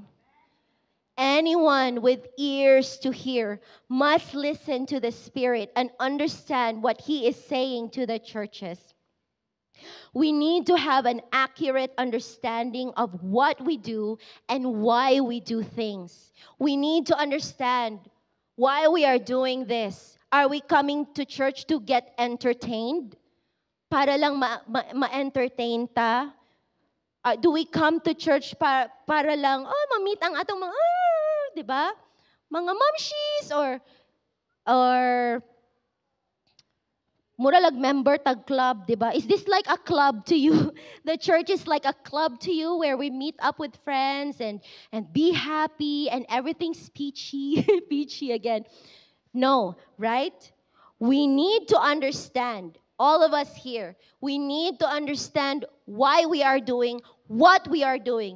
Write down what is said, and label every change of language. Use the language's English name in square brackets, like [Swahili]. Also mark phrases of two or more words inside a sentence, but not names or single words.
[English] Anyone with ears to hear must listen to the Spirit and understand what He is saying to the churches. We need to have an accurate understanding of what we do and why we do things. We need to understand why we are doing this. Are we coming to church to get entertained? [Cebuano] Para lang ma-entertain ta? [English] Do we come to church [Cebuano] para lang, ma-meet ang atong mga, di ba? Mga momshies or mura member tag club, di ba? [English] Is this like a club to you? The church is like a club to you where we meet up with friends and be happy and everything's peachy, peachy again. No, right? We need to understand, all of us here, we need to understand why we are doing what we are doing.